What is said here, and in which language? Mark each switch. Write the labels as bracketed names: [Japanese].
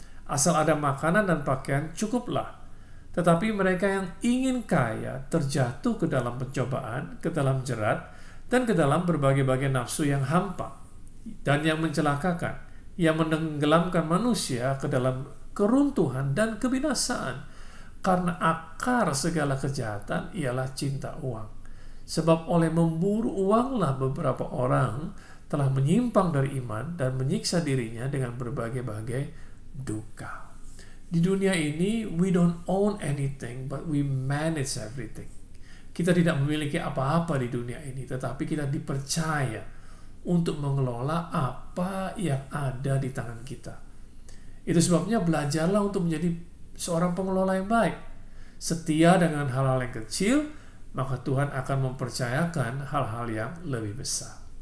[Indonesian] Asal ada makanan dan pakaian cukuplah. Tetapi mereka yang ingin kaya terjatuh ke dalam pencobaan, ke dalam jerat, dan ke dalam berbagai-bagai nafsu yang hampa dan yang mencelakakan, yang menenggelamkan manusia ke dalam keruntuhan dan kebinasaan. Karena akar segala kejahatan ialah cinta uang. Sebab oleh memburu uanglah beberapa orang telah menyimpang dari iman dan menyiksa dirinya dengan berbagai-bagai duka. Di dunia ini, [English] we don't own anything, but we manage everything. [Indonesian] Kita tidak memiliki apa-apa di dunia ini, tetapi kita dipercaya untuk mengelola apa yang ada di tangan kita. Itu sebabnya belajarlah untuk menjadi seorang pengelola yang baik. setia dengan hal-hal yang kecil, maka Tuhan akan mempercayakan hal-hal yang lebih besar.